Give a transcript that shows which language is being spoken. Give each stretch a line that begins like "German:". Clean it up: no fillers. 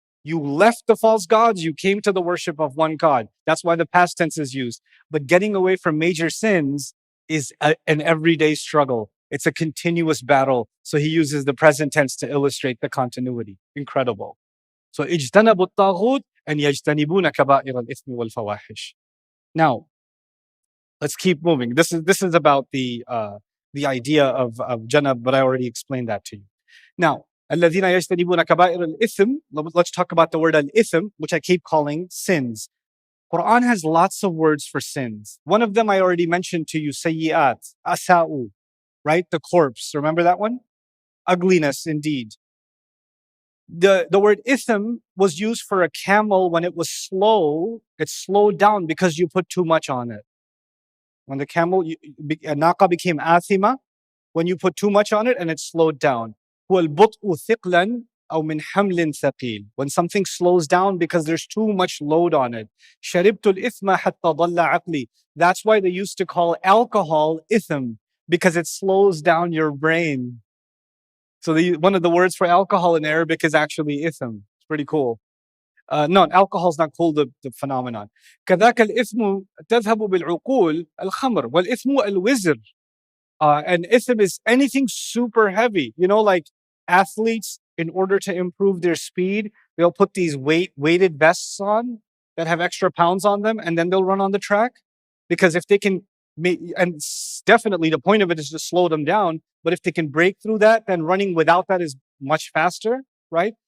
English: You left the false gods, you came to the worship of one God. That's why the past tense is used. But getting away from major sins is an everyday struggle. It's a continuous battle. So He uses the present tense to illustrate the continuity. Incredible. So
Arabic: ijtanabu taghut,
English: and
Arabic: يجتنبون كبائر الإثم والفواحش.
English: Now, let's keep moving. This is about the idea of janab, but I already explained that to you. Now,
Arabic: الذين يجتنبون كبائر الإثم.
English: Let's talk about the word al-ithm, which I keep calling sins. Quran has lots of words for sins. One of them I already mentioned to you, sayyi'at, asa'u, right? The corpse. Remember that one? Ugliness, indeed. The word ithm was used for a camel when it was slow. It slowed down because you put too much on it. When the camel, naqa became athima, when you put too much on it and it slowed down.
Arabic: وَالْبُطْءُ ثِقْلًا أو من حمل ثقيل.
English: When something slows down because there's too much load on it.
Arabic: شربت الإثم حتى ضل عقلي.
English: That's why they used to call alcohol ithm, because it slows down your brain. So one of the words for alcohol in Arabic is actually ithm. It's pretty cool. No, alcohol is not cool, the phenomenon.
Arabic: كذاك الإثم تذهب بالعقول الخمر والإثم الوزر.
English: And ithm is anything super heavy. You know, like athletes, in order to improve their speed, they'll put these weighted vests on that have extra pounds on them, and then they'll run on the track. Because if they can, and definitely the point of it is to slow them down, but if they can break through that, then running without that is much faster, right?